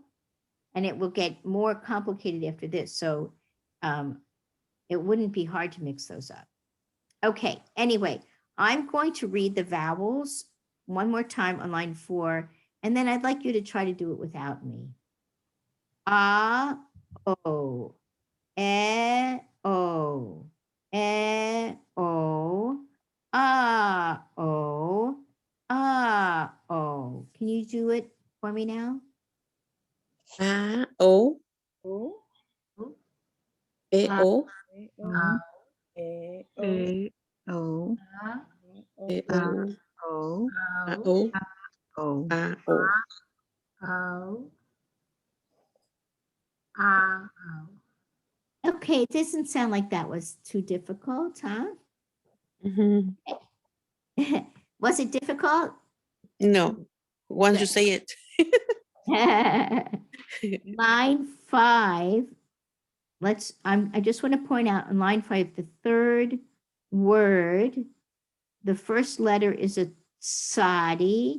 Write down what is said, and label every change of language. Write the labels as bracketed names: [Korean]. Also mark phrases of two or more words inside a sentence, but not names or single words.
[English] And it will get more complicated after this. So it wouldn't be hard to mix those up. Okay, anyway, I'm going to read the vowels one more time on line 4, and then I'd like you to try to do it without me. A, O, E, O, E, O, A, O, A, O. Can you do it for me now? A, O, O, E, O, E, O, A, O, E, A, O, O, A, O, O. A, O. O, O. Okay, it doesn't sound like that was too difficult, huh? Mhm. Was it difficult? No, once you say it. Line 5. I just want to point out on line 5, the third word, the first letter is a tsadi.